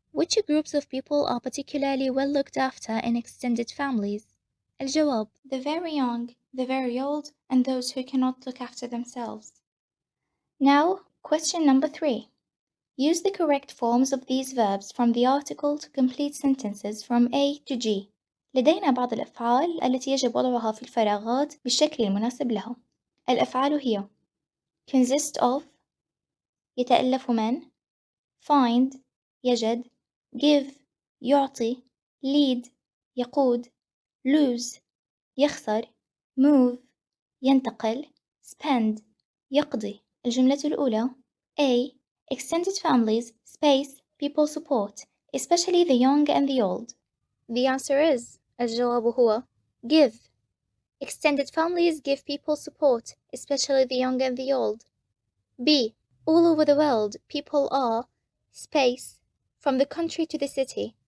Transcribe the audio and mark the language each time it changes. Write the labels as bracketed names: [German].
[English] Which groups of people are particularly well looked after in extended families? [Arabic] الجواب: [English] the very young, the very old, and those who cannot look after themselves. Now, question number 3. Use the correct forms of these verbs from the article to complete sentences from A to G. [Arabic] لدينا بعض الأفعال التي يجب وضعها في الفراغات بالشكل المناسب لها. الأفعال هي consist of يتألف من find يجد give يعطي lead يقود lose يخسر move ينتقل spend يقضي. الجملة الأولى A. [English] Extended families, space, people support, especially the young and the old. The answer is [Arabic] الجواب هو [English] give. Extended families give people support, especially the young and the old. B. All over the world, people are space from the country to the city.